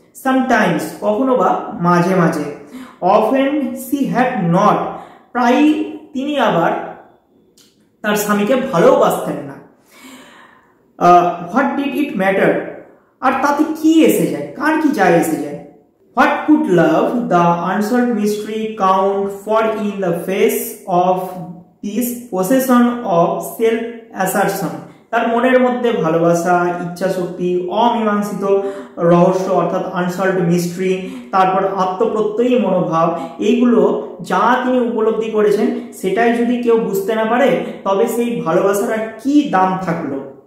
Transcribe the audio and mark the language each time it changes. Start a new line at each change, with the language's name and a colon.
Bangla: Sometimes, কখনো বা মাঝে মাঝে।
English: Often she had not,
Bangla: প্রায় তিনি আবার তার স্বামীকে ভালোবাসতেন না।
English: What did it matter,
Bangla: আর তাতে কি এসে যায়, কার কি যায় এসে যায়?
English: What could love, the unsolved mystery, count for in the face of this possession of self assertion?
Bangla: তার মনের মধ্যে ভালোবাসা, ইচ্ছা শক্তি, অমীমাংসিত রহস্য অর্থাৎ
English: unsolved mystery,
Bangla: তারপর আত্মপ্রত্যয়ী মনোভাব, এইগুলো যা তিনি উপলব্ধি করেছেন সেটাই যদি কেউ বুঝতে না পারে তবে সেই ভালোবাসার আর কি দাম থাকলো।